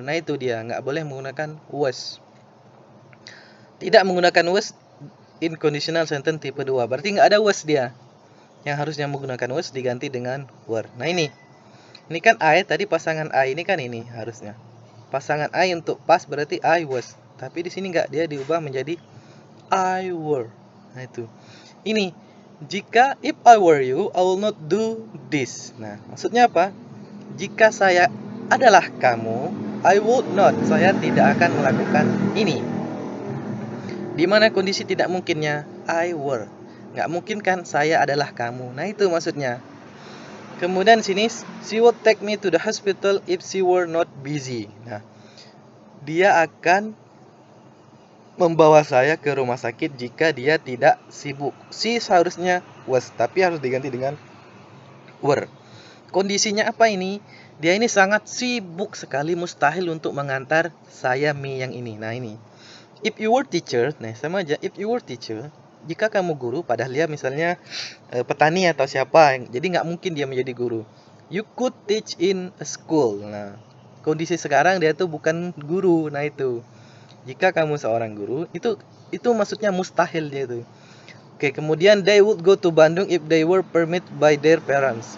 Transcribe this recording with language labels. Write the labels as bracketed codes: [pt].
[id] Nah itu dia, nggak boleh menggunakan was. Tidak menggunakan was [en] in conditional sentence [id] tipe 2, berarti nggak ada was dia. Yang harusnya menggunakan was diganti dengan were. Nah ini kan I, tadi pasangan I ini kan ini harusnya. Pasangan I untuk past berarti I was. Tapi di sini nggak, dia diubah menjadi I were. Nah itu. Ini jika [en] if I were you, I will not do this. [id] Nah, maksudnya apa? Jika saya adalah kamu, [en] I would not, [id] saya tidak akan melakukan ini. Di mana kondisi tidak mungkinnya? I were. Nggak mungkin kan saya adalah kamu. Nah itu maksudnya. Kemudian sini, [en] she would take me to the hospital if she were not busy. [id] Nah, dia akan membawa saya ke rumah sakit jika dia tidak sibuk. She seharusnya was, tapi harus diganti dengan were. Kondisinya apa ini? Dia ini sangat sibuk sekali, mustahil untuk mengantar saya Mi yang ini. Nah ini. [en] If you were teacher, [id] nah sama aja. [en] If you were teacher, [id] jika kamu guru, padahal dia misalnya petani atau siapa, jadi nggak mungkin dia menjadi guru. [en] You could teach in a school. [id] Nah, kondisi sekarang dia tuh bukan guru. Nah itu. Jika kamu seorang guru, itu maksudnya mustahil dia itu. [en] Oke, [id] kemudian [en] they would go to Bandung if they were permitted by their parents.